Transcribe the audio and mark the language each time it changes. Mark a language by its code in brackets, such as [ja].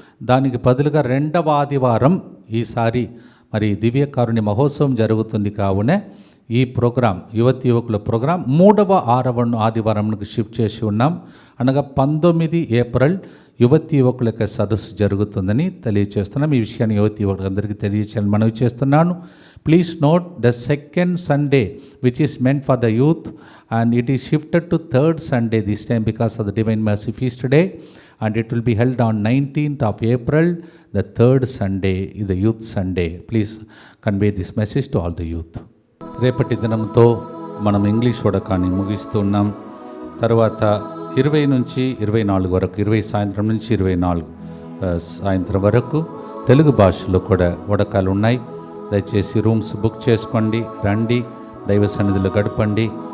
[te] దానికి బదులుగా రెండవ ఆదివారం ఈసారి మరి దివ్యకారుణ్య మహోత్సవం జరుగుతుంది. కావున ఈ ప్రోగ్రాం యువకుల ప్రోగ్రాం 6వ ఆదివారంకు షిఫ్ట్ చేసి ఉన్నాం. అనగా 19 ఏప్రిల్ యువకుల యొక్క సదస్సు జరుగుతుందని తెలియజేస్తున్నాం. ఈ విషయాన్ని యువకులందరికీ తెలియచేయాలని మనవి చేస్తున్నాను. [en] Please note the second Sunday which is meant for the youth and it is shifted to third Sunday this time because of the Divine Mercy Feast today, and it will be held on 19th of April, the third Sunday is the Youth Sunday. Please convey this message to all the youth. [te] రేపటి దినంతో మనం English వడకాన్ని ముగిస్తున్నాం. తర్వాత 20 నుంచి 24 వరకు 20 సాయంత్రం నుంచి 24 సాయంత్రం వరకు తెలుగు భాషలో కూడా వడకాలు ఉన్నాయి. దయచేసి రూమ్స్ బుక్ చేసుకోండి, రండి, దైవ సన్నిధిలో గడపండి.